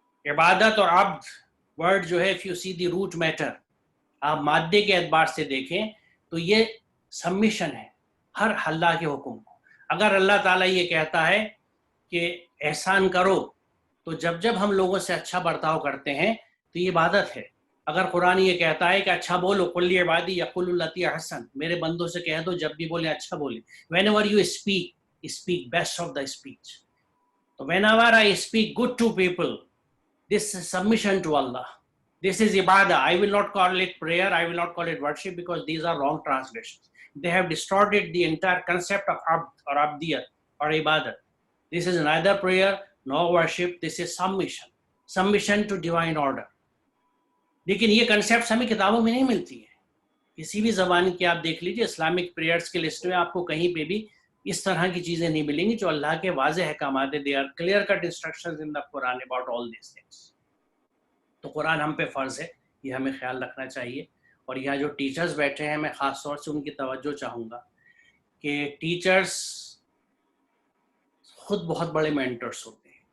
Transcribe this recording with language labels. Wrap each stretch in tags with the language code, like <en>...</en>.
<ur>عبادت اور عبد ورڈ جو ہے,</ur> <en>if you see the root matter,</en> <ur>آپ مادے کے اعتبار سے دیکھیں تو یہ سبمیشن ہے ہر اللہ کے حکم کو. اگر اللہ تعالیٰ یہ کہتا ہے کہ احسان کرو, تو جب ہم لوگوں سے اچھا برتاؤ کرتے ہیں تو یہ عبادت ہے. اگر قرآن یہ کہتا ہے کہ اچھا بولو,</ur> <ar>قل عبادی یقولوا التی احسن,</ar> <ur>میرے بندوں سے کہہ دو جب بھی بولیں اچھا بولیں.</ur> <en>whenever you speak best of the speech. So whenever I speak good to people, this is submission to Allah. This is ibadah. I will not call it prayer, I will not call it worship, because these are wrong translations. They have distorted the entire concept of abd or abdiyat or ibadah. This is neither prayer nor worship, this is submission to divine order.</en> <ur>لیکن یہ concepts ہمیں کتابوں میں نہیں ملتی ہیں. کسی بھی زبان کی آپ دیکھ لیجیے, اسلامک پریئرس کی لسٹ میں آپ کو کہیں پہ بھی اس طرح کی چیزیں نہیں ملیں گی جو اللہ کے واضح احکامات ہیں.</ur> <en>They are clear cut instructions in the Quran about all these things.</en> <ur>تو قرآن ہم پہ فرض ہے, یہ ہمیں خیال رکھنا چاہیے. اور یہاں جو ٹیچرز بیٹھے ہیں, میں خاص طور سے ان کی توجہ چاہوں گا کہ ٹیچرز خود بہت بڑے مینٹرس ہوتے ہیں.</ur>